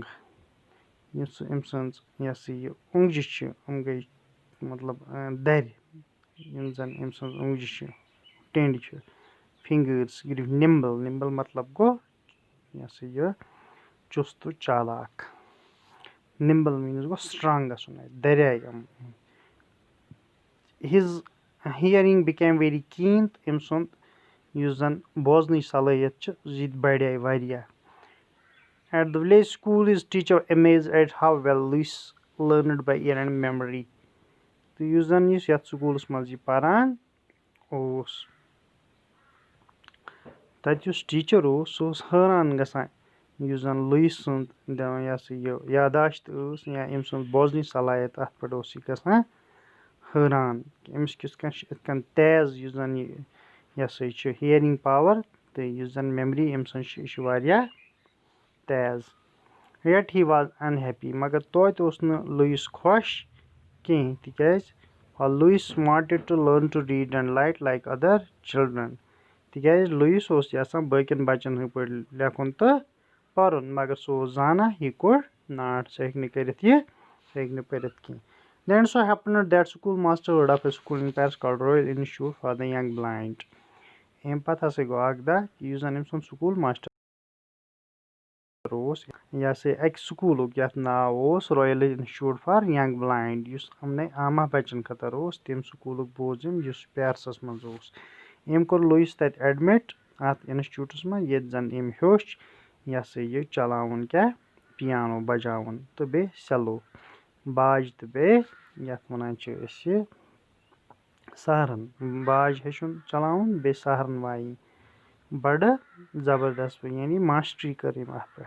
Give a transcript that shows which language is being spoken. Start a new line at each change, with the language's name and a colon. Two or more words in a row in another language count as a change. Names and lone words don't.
Kashmiri: یُس أمۍ سٕنٛز یہِ ہسا یہِ اوٚنٛگجہِ چھِ یِم گٔے مطلب دَرِ یِم زَن أمۍ سٕنٛز اوٚنٛگجہِ چھِ ٹیٚنٛڈۍ چھِ
English: fingers grow nimble
Kashmiri: مطلب گوٚو یہِ ہسا یہِ چُستہٕ چالاک. نِمبل میٖنٕز گوٚو سٹرانگ گژھُن دَریاے یِم.
English: his hearing became very keen
Kashmiri: تہٕ أمۍ سُنٛد یُس زَن بوزنٕچ صلٲحیت چھِ یہِ تہِ بَڑے واریاہ.
English: At the village school, his teacher amazed at how well Louis learned by ear and memory.
Kashmiri: تہٕ یُس زَن یَتھ سکوٗلَس منٛز یہِ پَران اوس تَتہِ یُس ٹیٖچر اوس سُہ اوس حٲران گژھان یُس زَن لویِس سُنٛد یہِ ہسا یہِ یاداشت ٲس یا أمۍ سٕنٛز بوزنٕچ صلٲحیت اَتھ پٮ۪ٹھ اوس یہِ گژھان حٲران کہِ أمِس کِتھ کٔنۍ چھِ یِتھ کٔنۍ تیز یُس زَن یہِ ہسا یہِ چھِ
English: hearing power
Kashmiri: تہٕ یُس زَن میمری أمۍ سٕنٛز چھِ یہِ چھِ واریاہ تیز.
English: Yet he was unhappy.
Kashmiri: مگر توتہِ اوس نہٕ لویِس خۄش کِہیٖنۍ تِکیازِ لویِس
English: wanted to learn to read and write like other children.
Kashmiri: تِکیازِ لویِس اوس یَژھان باقین بَچن ہٕنٛدۍ پٲٹھۍ لیکھُن تہٕ پَرُن مگر سُہ اوس زانان
English: he could not.
Kashmiri: سُہ ہیٚکہِ نہٕ کٔرِتھ یہِ سُہ ہیٚکہِ نہٕ پٔرِتھ کینٛہہ.
English: Then so happened that school master heard of a school in Paris called Royal Institute for the Young Blind.
Kashmiri: اَمہِ پَتہٕ ہسا گوٚو اکھ دۄہ یُس زَن أمۍ سُنٛد
English: school master
Kashmiri: اوس یہِ ہسا اَکہِ سکوٗلُک یَتھ ناو اوس رویل انسٹِچوٗٹ فار ینگ بلایِنڈ یُس یِمنٕے عامہ بَچن خٲطرٕ اوس تَمہِ سکوٗلُک بوٗز أمۍ یُس پیرسَس منٛز اوس. أمۍ کوٚر لویِس تَتہِ ایڈمِٹ اَتھ انسٹِچوٗٹَس منٛز ییٚتہِ زَن أمۍ ہیوٚچھ یہِ ہسا یہِ چلاوُن کیاہ پیانو بَجاوُن تہٕ بیٚیہِ سیلو باج تہٕ بیٚیہِ یَتھ وَنان چھِ أسۍ یہِ سہرن باج ہیٚچھُن چلاوُن بیٚیہِ سہرن وایِنۍ بَڑٕ زبردست یعنی ماسٹری کٔر أمۍ اَتھ پٮ۪ٹھ.